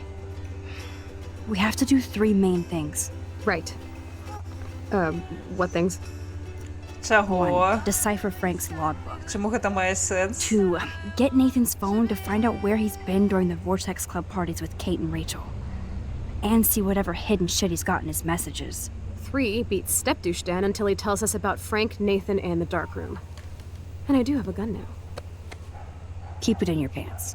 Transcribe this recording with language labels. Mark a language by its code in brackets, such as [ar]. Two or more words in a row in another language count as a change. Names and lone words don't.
[en] We have to do 3 main things. Right. What things? [be] Чаго? [en] 1. Decipher Frank's logbook. [be] Чому гэта мае сэнс? [en] 2. Get Nathan's phone to find out where he's been during the Vortex Club parties with Kate and Rachel. And see whatever hidden shit he's got in his messages. 3 beats Step Douche Dan until he tells us about Frank, Nathan, and the dark room. And I do have a gun now. Keep it in your pants.